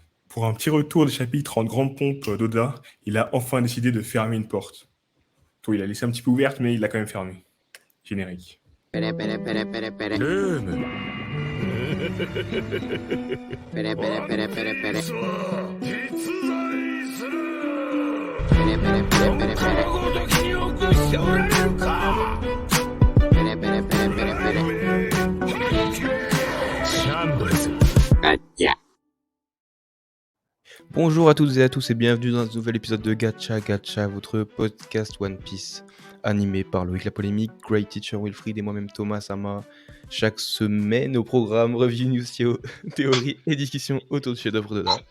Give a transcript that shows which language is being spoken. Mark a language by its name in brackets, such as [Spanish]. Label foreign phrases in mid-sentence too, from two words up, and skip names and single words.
[French] Pour un petit retour des chapitres en grande pompe d'Oda, il a enfin décidé de fermer une porte. Toi, il a laissé un petit peu ouverte, mais il l'a quand même fermée. Générique. ペレペレペレペレペレ [Japanese] ルームペレペレペレペレペレ実在するペレペレペレペレペレごときによくしておられるかペレペレペレペレペレシャンブルズガッチャ [French] Bonjour à toutes et à tous et bienvenue dans un nouvel épisode de Gacha Gacha, votre podcast One Piece, animé par Loïc La Polémique, Great Teacher Wilfried et moi-même Thomas Sama. Chaque semaine au programme Review News, théorie et discussion autour du chef-d'œuvre de l'art.